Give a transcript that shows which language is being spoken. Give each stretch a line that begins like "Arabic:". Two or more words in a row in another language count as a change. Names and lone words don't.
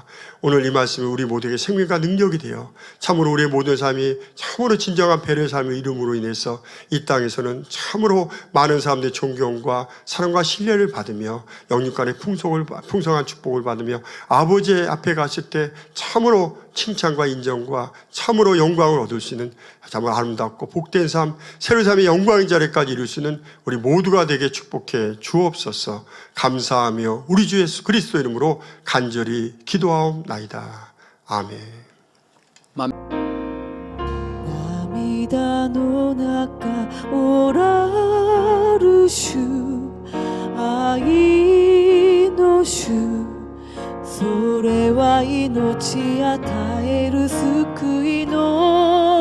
Korean: 오늘 이 말씀이 우리 모두에게 생명과 능력이 되어 참으로 우리의 모든 삶이 참으로 진정한 배려의 삶을 이룸으로 인해서 이 땅에서는 참으로 많은 사람들의 존경과 사랑과 신뢰를 받으며 영육간의 풍성한 축복을 받으며 아버지 앞에 갔을 때 참으로 칭찬과 인정과 참으로 영광을 얻을 수 있는 정말 아름답고 복된 삶, 새로운 삶의 영광의 자리까지 이룰 수 있는 우리 모두가 되게 축복해 주옵소서. 감사하며 우리 주 예수 그리스도 이름으로 간절히 기도하옵나이다. 아멘.
Japanese: 涙の中おらる主、愛の主、それは命与える救いの